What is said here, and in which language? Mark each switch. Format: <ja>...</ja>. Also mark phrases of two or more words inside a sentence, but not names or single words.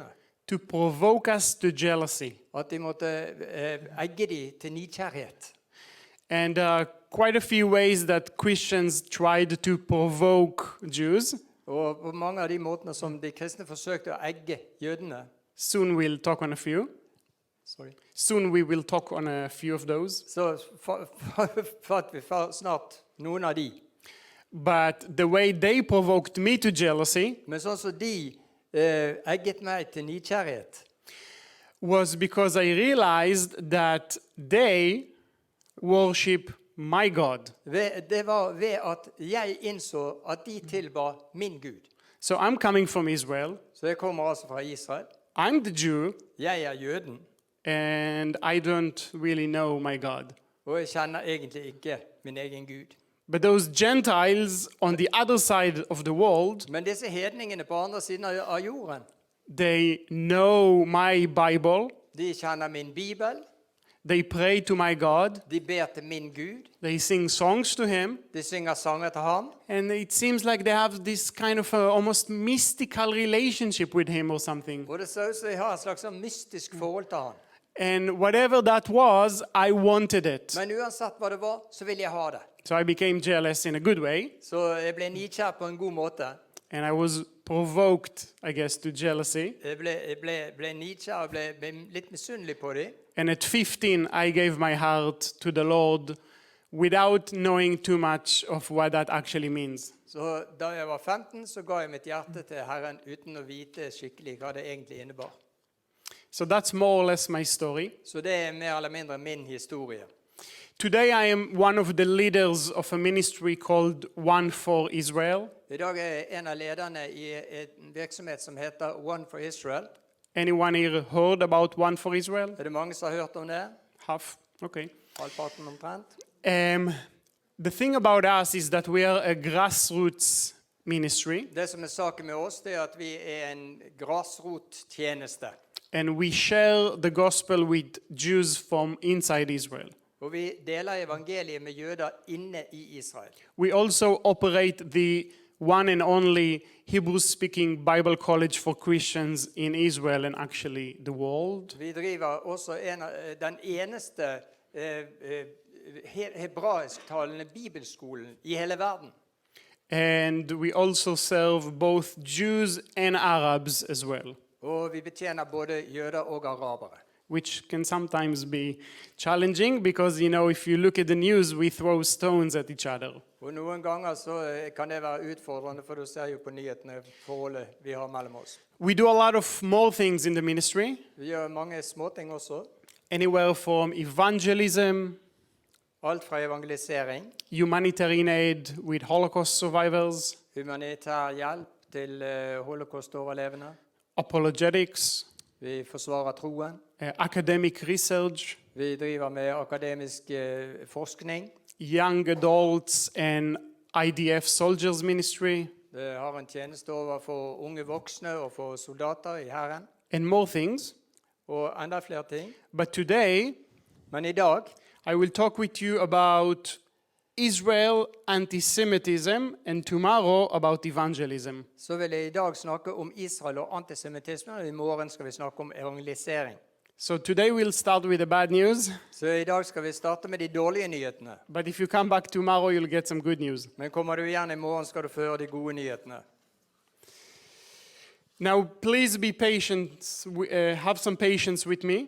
<en>To provoke us to jealousy.</en> <no>At de måtte egge dem til nidkjærhet.</no> <en>And quite a few ways that Christians tried to provoke Jews.</en> <no>Og på mange av de måtene som de kristne forsøkte å egge jødene.</no> <en>Soon we'll talk on a few. Soon we will talk on a few of those.</en> <no>Så fatt vi snart noen av de.</no> <en>But the way they provoked me to jealousy</en> <no>Men sånn som de egget meg til nidkjærhet,</no> <en>was because I realized that they worship my God.</en> <no>det var ved at jeg innså at de tilba min Gud.</no> <en>So I'm coming from Israel.</en> <no>Så jeg kommer altså fra Israel.</no> <en>I'm the Jew,</en> <no>Jeg er jøden,</no> <en>and I don't really know my God.</en> <no>og jeg kjenner egentlig ikke min egen Gud.</no> <en>But those Gentiles on the other side of the world,</en> <no>Men disse hedningene på andre siden av jorden,</no> <en>they know my Bible,</en> <no>de kjenner min Bibel,</no> <en>they pray to my God,</en> <no>de ber til min Gud,</no> <en>they sing songs to him,</en> <no>de synger sanger til ham,</no> <en>and it seems like they have this kind of almost mystical relationship with him or something.</en> <no>og det ser ut som de har et slags sånn mystisk forhold til ham.</no> <en>And whatever that was, I wanted it.</en> <no>Men uansett hva det var, så vil jeg ha det.</no> <en>So I became jealous in a good way,</en> <no>Så jeg ble nidkjær på en god måte.</no> <en>and I was provoked, I guess, to jealousy.</en> <no>Jeg ble nidkjær og ble litt misunnelig på dem.</no> <en>And at 15, I gave my heart to the Lord without knowing too much of what that actually means.</en> <no>Så da jeg var 15, så ga jeg mitt hjerte til Herren uten å vite skikkelig hva det egentlig innebar.</no> <en>So that's more or less my story.</en> <no>Så det er mer eller mindre min historie.</no> <en>Today I am one of the leaders of a ministry called One for Israel.</en> <no>I dag er jeg en av lederne i en virksomhet som heter One for Israel.</no> <en>Anyone here heard about One for Israel?</en> <no>Er det mange som har hørt om det?</no> <en>Half. Okay.</en> <no>Halvparten omtrent.</no> <en>The thing about us is that we are a grassroots ministry,</en> <no>Det som er saken med oss, det er at vi er en grasrottjeneste.</no> <en>and we share the gospel with Jews from inside Israel.</en> <no>Og vi deler evangeliet med jøder inne i Israel.</no> <en>We also operate the one and only Hebrew-speaking Bible college for Christians in Israel and actually the world.</en> <no>Vi driver også den eneste hebraisktalende bibelskolen i hele verden.</no> <en>And we also serve both Jews and Arabs as well,</en> <no>Og vi betjener både jøder og arabere.</no> <en>which can sometimes be challenging because, if you look at the news, we throw stones at each other.</en> <no>Og noen ganger så kan det være utfordrende, for du ser jo på nyhetene forholdet vi har mellom oss.</no> <en>We do a lot of small things in the ministry,</en> <no>Vi gjør mange småting også.</no> <en>anywhere from evangelism,</en> <no>Alt fra evangelisering,</no> <en>humanitarian aid with Holocaust survivors,</en> <no>humanitær hjelp til holocaust-overlevende.</no> <en>apologetics,</en> <no>Vi forsvarer troen.</no> <en>academic research,</en> <no>Vi driver med akademisk forskning.</no> <en>young adults and IDF soldiers ministry,</en> <no>Vi har en tjeneste over for unge voksne og for soldater i Herren.</no> <en>and more things.</en> <no>Og enda flere ting.</no> <en>But today,</en> <no>Men i dag</no> <en>I will talk with you about Israel anti-Semitism, and tomorrow about evangelism.</en> <no>så vil jeg i dag snakke om Israel og antisemittisme, og i morgen skal vi snakke om evangelisering.</no> <en>So today we'll start with the bad news,</en> <no>Så i dag skal vi starte med de dårlige nyhetene.</no> <en>but if you come back tomorrow, you'll get some good news.</en> <no>Men kommer du igjen i morgen, skal du få høre de gode nyhetene.</no> <en>Now, please be patient, have some patience with me.</en>